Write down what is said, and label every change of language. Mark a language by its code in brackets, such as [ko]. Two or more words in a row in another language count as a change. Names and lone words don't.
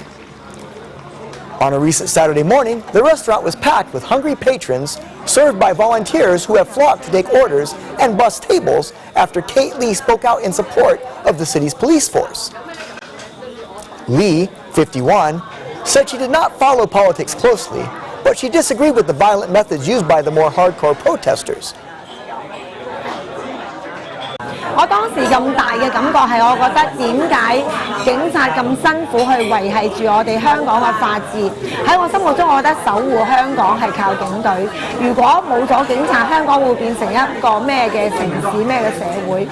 [en] On a recent Saturday morning, the restaurant was packed with hungry patrons served by volunteers who have flocked to take orders and bus tables after Kate Lee spoke out in support of the city's police force. Lee, 51, said she did not follow politics closely, but she disagreed with the violent methods used by the more hardcore protesters. [yue] 我當時咁大嘅感覺係，我覺得點解警察咁辛苦去維係住我哋香港嘅法治？喺我心目中，我覺得守護香港係靠警隊。如果冇咗警察，香港會變成一個咩嘅城市、咩嘅社會？